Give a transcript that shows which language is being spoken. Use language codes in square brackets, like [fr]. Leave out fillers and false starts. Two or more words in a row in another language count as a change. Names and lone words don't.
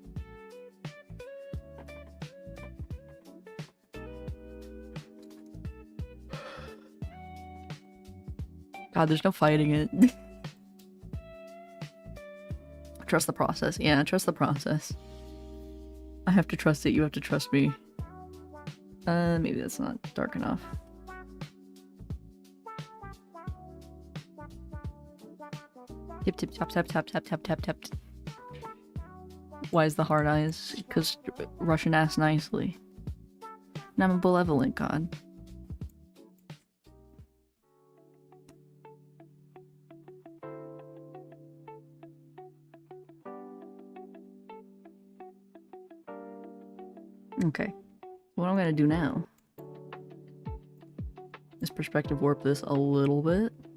[en] God, there's no fighting it. Trust the process. Yeah, trust the process. I have to trust it, you have to trust me. Maybe that's not dark enough. Tip tip tap tap tap tap tap tap tap. Why is the hard eyes? Because Russian ass nicely. And I'm a benevolent god. Okay, what I'm gonna do now is perspective warp this a little bit.